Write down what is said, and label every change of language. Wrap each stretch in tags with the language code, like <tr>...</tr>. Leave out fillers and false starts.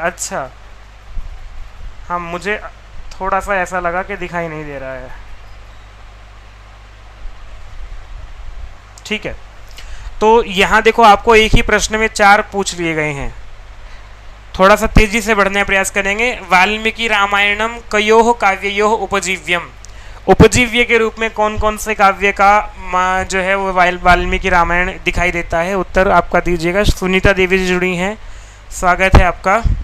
<hi>अच्छा हाँ, मुझे थोड़ा सा ऐसा लगा कि दिखाई नहीं दे रहा है, ठीक है। तो यहाँ देखो आपको एक ही प्रश्न में 4 पूछ लिए गए हैं। थोड़ा सा तेजी से बढ़ने का प्रयास करेंगे।</hi> <sa>वाल्मीकि रामायणम कयोः काव्ययोः उपजीव्यम।</sa> <hi>उपजीव्य के रूप में कौन कौन से काव्य का जो है वो वाल्मीकि रामायण दिखाई देता है? उत्तर आपका दीजिएगा। सुनीता देवी जी जुड़ी हैं, स्वागत है आपका।</hi>